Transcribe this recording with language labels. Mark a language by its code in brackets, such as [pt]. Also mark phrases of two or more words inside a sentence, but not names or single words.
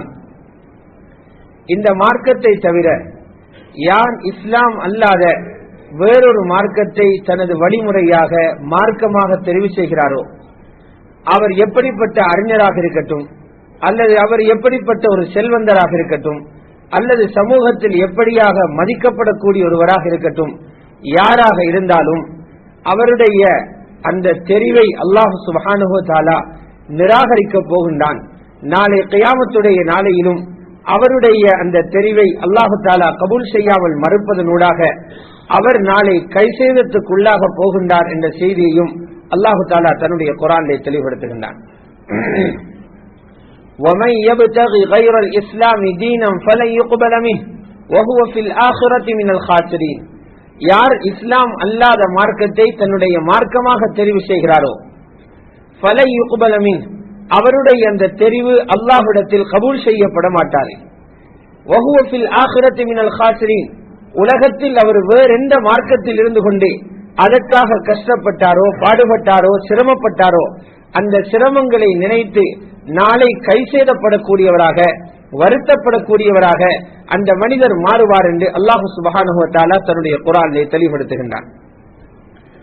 [ta] இந்த மார்க்கத்தை தவிர யார் இஸ்லாம் அல்லாத வேறொரு மார்க்கத்தை தனது வழிமுறையாக மார்க்கமாக தெரிவு செய்கிறாரோ, அவர் எப்படிப்பட்ட அறிஞராக இருக்கட்டும், அல்லது அவர் எப்படிப்பட்ட ஒரு செல்வந்தராக இருக்கட்டும், அல்லது சமூகத்தில் எப்படியாக மதிக்கப்படக்கூடிய ஒருவராக இருக்கட்டும், யாராக இருந்தாலும் அவருடைய அந்த தெரிவை [ar] الله سبحانه وتعالى [ta] நிராகரிக்கப் போகின்றான். நாளை கியாமத்துடைய நாளையிலும் அவருடைய அந்த தெரிவை [ar] الله تعالى [ta] கபூல் செய்யாமல் மறுப்பதனூடாக அவர் நாளை கைசேதத்துக்குள்ளாக போகின்றார் என்ற செய்தியையும் [ar] الله تعالى [ta] தன்னுடைய குர்ஆனிலே தெளிவுபடுத்துகின்றான். [ar] وَمَن يَبْتَغِ غَيْرَ الْإِسْلَامِ دِينًا فَلَن يُقْبَلَ مِنْهُ وَهُوَ فِي الْآخِرَةِ مِنَ الْخَاسِرِينَ. [ta] யார் இஸ்லாம் அல்லாத மார்க்கத்தை தன்னுடைய மார்க்கமாக தெரிவு செய்கிறாரோ, [ar] فَلَن يُقْبَلَ مِنْهُ, [ta] அவருடைய அந்த தெரிவு அல்லாஹ்விடத்தில் கபூல் செய்யப்பட மாட்டார். [ar] وَهُوَ فِي الْآخِرَةِ مِنَ الْخَاسِرِينَ, [ta] உலகத்தில் அவர் வேறெந்த மார்க்கத்தில் இருந்து கொண்டு அதற்காக கஷ்டப்பட்டாரோ, பாடுபட்டாரோ, சிரமப்பட்டாரோ, அந்த சிரமங்களை நினைத்து நாளை கைசேதப்படக்கூடியவராக, வருத்தப்படக்கூடியவராக அந்த மனிதர் மாறுவார் என்று [ar] الله سبحانه وتعالى [ta] தன்னுடைய குர்ஆனிலே தெளிவுபடுத்துகின்றான்.